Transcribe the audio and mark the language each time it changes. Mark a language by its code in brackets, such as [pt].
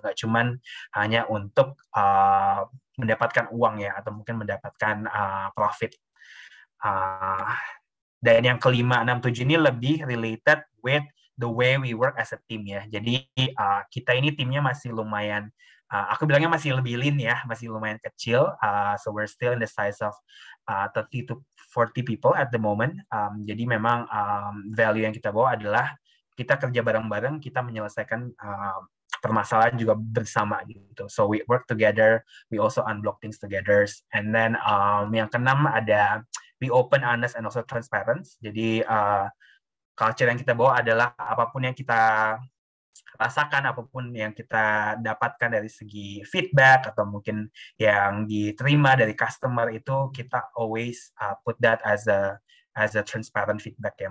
[id] Nggak cuman hanya untuk mendapatkan uang ya, atau mungkin mendapatkan profit. Dan yang kelima, 6, 7 ini lebih [en] related with the way we work as a team ya. [id] Jadi kita ini timnya masih lumayan, aku bilangnya masih lebih lean ya, masih lumayan kecil. [en] So we're still in the size of 30 to 40 people at the moment. [id] Jadi memang value yang kita bawa adalah kita kerja bareng-bareng, kita menyelesaikan permasalahan juga bersama gitu. [en] So we work together, we also unblock things together. And then [id] yang keenam ada [en] we open, honest, and also transparent. [id] Jadi culture yang kita bawa adalah apapun yang kita rasakan, apapun yang kita dapatkan dari segi feedback atau mungkin yang diterima dari customer, itu kita [en] always put that as a transparent feedback [id] ya.